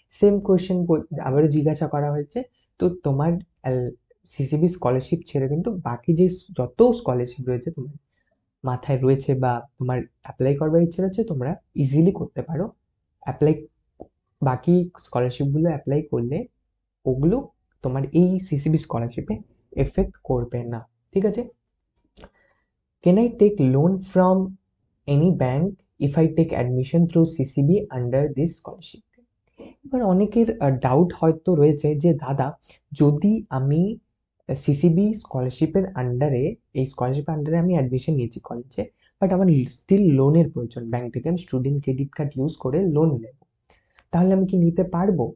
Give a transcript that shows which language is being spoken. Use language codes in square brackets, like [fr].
[bn] Same question আবারও জিজ্ঞাসা করা হয়েছে। তো তোমার সিসিবি স্কলারশিপ ছেড়ে কিন্তু বাকি যে যত স্কলারশিপ রয়েছে তোমার মাথায় রয়েছে বা তোমার অ্যাপ্লাই করবার ইচ্ছে রয়েছে, তোমরা ইজিলি করতে পারো অ্যাপ্লাই। বাকি স্কলারশিপগুলো অ্যাপ্লাই করলে ওগুলো তোমার এই সিসিবি স্কলারশিপে এফেক্ট করবে না, ঠিক আছে? [en] Can I take loan from any bank if I take admission through CCB under this scholarship? [bn] এবার অনেকের ডাউট হয়তো রয়েছে যে দাদা, যদি আমি সিসিবি স্কলারশিপের আন্ডারে, এই স্কলারশিপের আন্ডারে আমি অ্যাডমিশন নিয়েছি কলেজে, বাট আমার স্টিল লোনের প্রয়োজন, ব্যাংক থেকে আমি স্টুডেন্ট ক্রেডিট কার্ড ইউজ করে লোন নেব, তাহলে আমি কি নিতে পারবো?